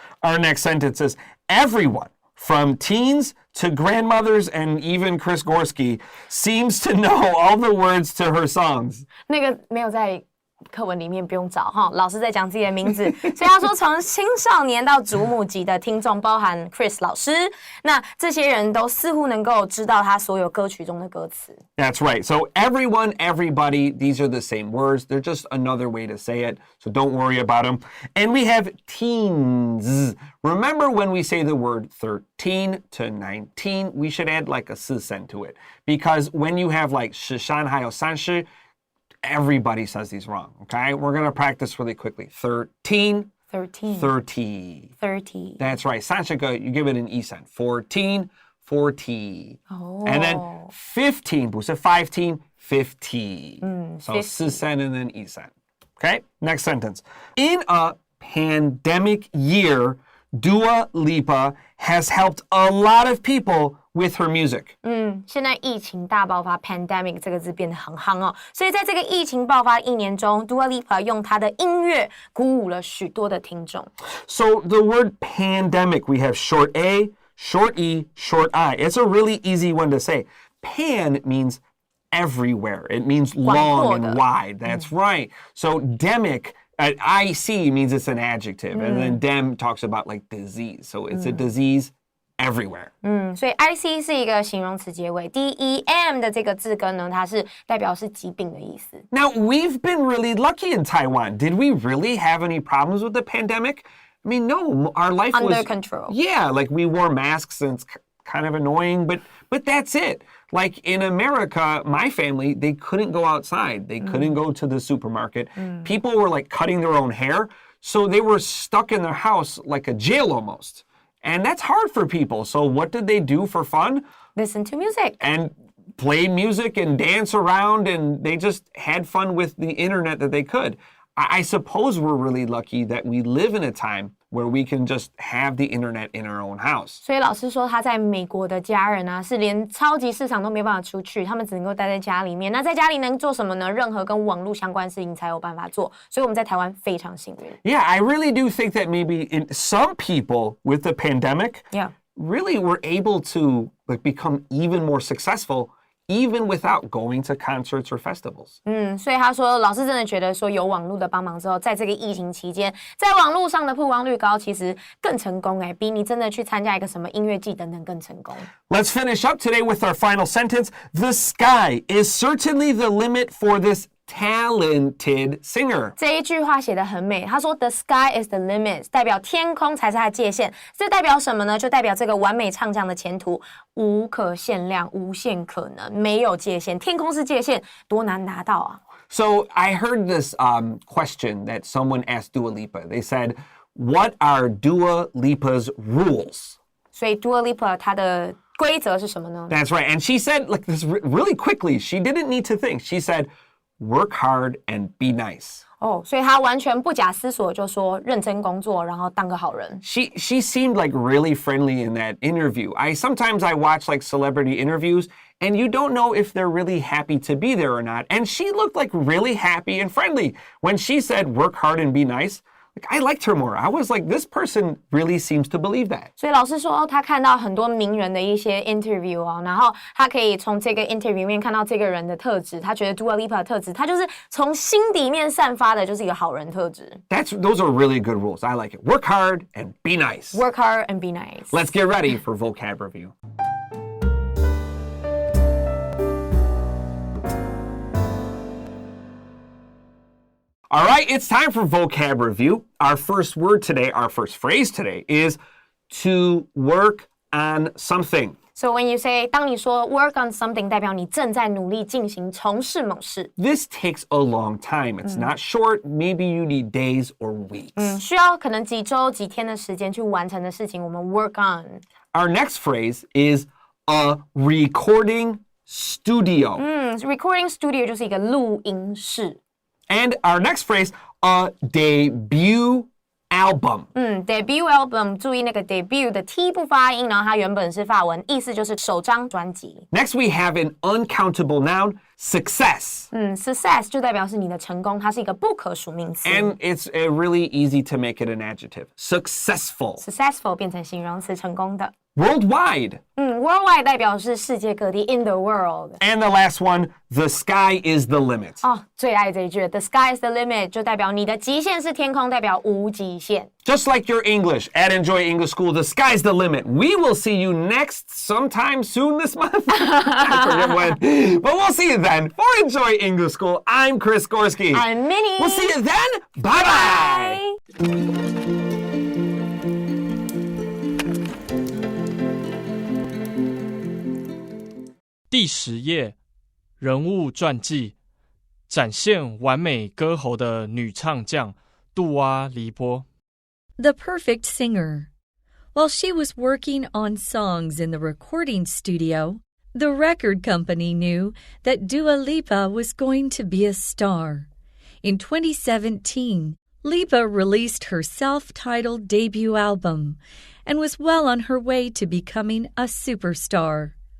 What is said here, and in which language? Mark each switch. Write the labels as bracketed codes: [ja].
[en] Our next sentence is, everyone, from teens to grandmothers and even Chris Gorski, seems to know all the words to her songs. [zh] 那个没有在课文里面不用找哈，老师在讲自己的名字，所以他说从青少年到祖母级的听众，包含 Chris 老师，那这些人都似乎能够知道他所有歌曲中的歌词。 [en] That's right. So everyone, everybody, these are the same words. They're just another way to say it. So don't worry about them. And we have teens. Remember when we say the word 13 to 19, we should add like a 4声 to it. Because when you have like 13 [zh] 还有 [en] 30, everybody says these wrong, okay? We're going to practice really quickly. 13, 30. That's right. 30个, you give it an 1声. 14, 40. Oh. And then 15, [zh] 不是 [en] 15, 50. So 4声 and then 1声. Okay? Next sentence. In a pandemic year, Dua Lipa has helped a lot of people with her music. [zh] 现在疫情大爆发 pandemic 这个字变得很夯哦，所以在这个疫情爆发1年中 Dua Lipa 用她的音乐鼓舞了许多的听众。 [en] So the word pandemic, we have short A, short E, short I. It's a really easy one to say. Pan means everywhere. It means long and wide. That's right. So demic, IC means it's an adjective. And then dem talks about like disease. So it's a disease everywhere. [zh] 所以 IC 是一个形容词结尾 DEM 的这个字根呢，它是代表是疾病的意思。 [en] Now, we've been really lucky in Taiwan. Did we really have any problems with the pandemic? I mean, no, our life was under control. Yeah, like we wore masks and it's kind of annoying, but that's it. Like in America, my family, they couldn't go outside. They couldn't go to the supermarket. People were like cutting their own hair, so they were stuck in their house like a jail almost. And that's hard for people. So what did they do for fun? Listen to music. And play music and dance around, and they just had fun with the internet that they could. I suppose we're really lucky that we live in a time where we can just have the internet in our own house. [zh] 所以老师说他在美国的家人啊，是连超级市场都没办法出去，他们只能够待在家里面。那在家里能做什么呢？任何跟网络相关的事情才有办法做。所以我们在台湾非常幸运。 [en] Yeah, I really do think that maybe some people with the pandemic really were able to like become even more successful even without going to concerts or festivals. [zh] 所以他说老师真的觉得说有网络的帮忙之后，在这个疫情期间，在网络上的曝光率高，其实更成功比你真的去参加一个什么音乐季等等更成功。 [en] Let's finish up today with our final sentence. The sky is certainly the limit for this talented singer. [zh] 这一句话写得很美，他说 [en] The sky is the limit， [zh] 代表天空才是它的界限。这代表什么呢？就代表这个完美唱将的前途无可限量、无限可能，没有界限。天空是界限，多难达到啊！ [en] So I heard this question that someone asked Dua Lipa. They said, "What are Dua Lipa's rules?" [zh] 所以 Dua Lipa 她的规则是什么呢？ [en] That's right. And she said like this really quickly. She didn't need to think. She said, "Work hard and be nice." [zh] 所以他完全不假思索就说认真工作，然后当个好人。 [en] She seemed like really friendly in that interview. Sometimes I watch like celebrity interviews and you don't know if they're really happy to be there or not. And she looked like really happy and friendly. When she said work hard and be nice, like I liked her more. I was like, this person really seems to believe that. [zh] 所以老师说他看到很多名人的一些 interview 然后他可以从这个 interview 里面看到这个人的特质，他觉得 Dua Lipa 的特质，他就是从心底面散发的就是一个好人特质。 [en] Those are really good rules. I like it. Work hard and be nice. Work hard and be nice. Let's get ready for vocab review. All right, it's time for vocab review. Our first word today, our first phrase today is to work on something. So when you say [zh] 当你说 [en] work on something [zh] 代表你正在努力进行从事某事。 [en] This takes a long time. It's not short. Maybe you need days or weeks. [zh] 需要可能几周几天的时间去完成的事情我们 [en] work on. Our next phrase is a recording studio. [zh] Recording studio 就是一个录音室。 [en] And our next phrase, a debut album. [zh] Debut album 注意那个 debut 的 T 不发音，然后它原本是法文，意思就是首张专辑。 [en] Next we have an uncountable noun, success. [zh] Success 就代表是你的成功，它是一个不可数名词。 [en] And it's really easy to make it an adjective. Successful. [zh] Successful 变成形容词，成功的。 [en] Worldwide. [zh] Worldwide 代表是世界各地 [en] in the world. And the last one, the sky is the limit. [zh] 最爱这一句 [en] The sky is the limit [zh] 就代表你的极限是天空，代表无极限。 [en] Just like your English at Enjoy English School, the sky's the limit. We will see you next sometime soon this month. I forget when. But we'll see you then. For Enjoy English School, I'm Chris Gorski. I'm Minnie. We'll see you then. Bye-bye. Bye. [zh] 第10页，人物传记，展现完美歌喉的女唱将杜阿黎波。 [en] The perfect singer. While she was working on songs in the recording studio, the record company knew that Dua Lipa was going to be a star. In 2017, Lipa released her self-titled debut album and was well on her way to becoming a superstar.